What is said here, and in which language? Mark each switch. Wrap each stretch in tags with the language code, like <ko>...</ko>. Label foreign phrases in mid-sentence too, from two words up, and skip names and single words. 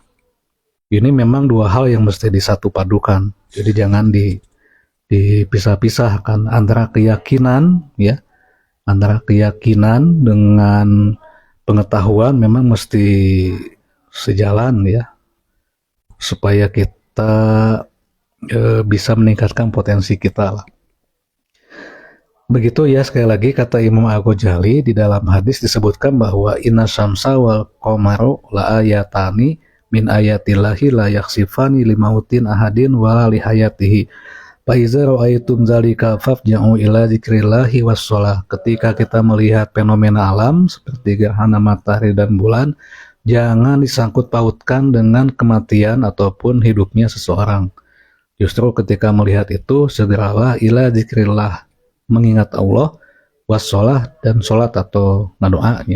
<id>Ini memang dua hal yang mesti disatu padukan, jadi jangan dipisah-pisahkan antara keyakinan ya, antara keyakinan dengan pengetahuan memang mesti sejalan ya, supaya kita bisa meningkatkan potensi kita lah. Begitu ya, sekali lagi kata Imam Al-Ghazali di dalam hadis disebutkan bahwa</id> <ar>إن الشمس والقمر لآيتان من آيات الله لا ينكسفان لموت أحد ولا لحياته. فإذا رأيتم ذلك فافزعوا إلى ذكر الله والصلاة.</ar> <id>Ketika kita melihat fenomena alam seperti gerhana matahari dan bulan, jangan disangkut pautkan dengan kematian ataupun hidupnya seseorang. Justru ketika melihat itu, segeralah</id> <ar>إلى ذكر الله,</ar> <id>mengingat Allah, wassalah, dan sholat atau doanya.</id>